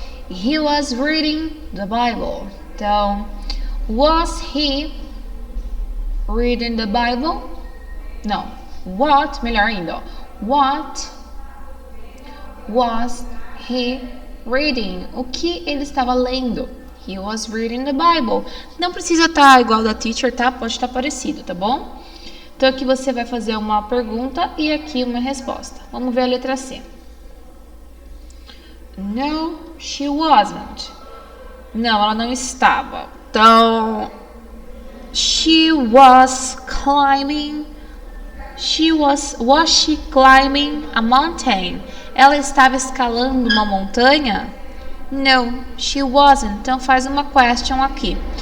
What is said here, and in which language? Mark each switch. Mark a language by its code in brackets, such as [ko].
[en] He was reading the Bible. [pt] Então, [en] was he reading the Bible? [pt] Não. [en] What, [pt] melhor ainda. [en] What was he reading? [pt] O que ele estava lendo? [en] He was reading the Bible. [pt] Não precisa estar igual da teacher, tá? Pode estar parecido, tá bom? Então aqui você vai fazer uma pergunta e aqui uma resposta. Vamos ver a letra C. [en] No, she wasn't. [pt] Não, ela não estava. Então, [en] she was climbing. Was she climbing a mountain? [pt] Ela estava escalando uma montanha? [en] No, she wasn't. [pt] Então faz uma question aqui.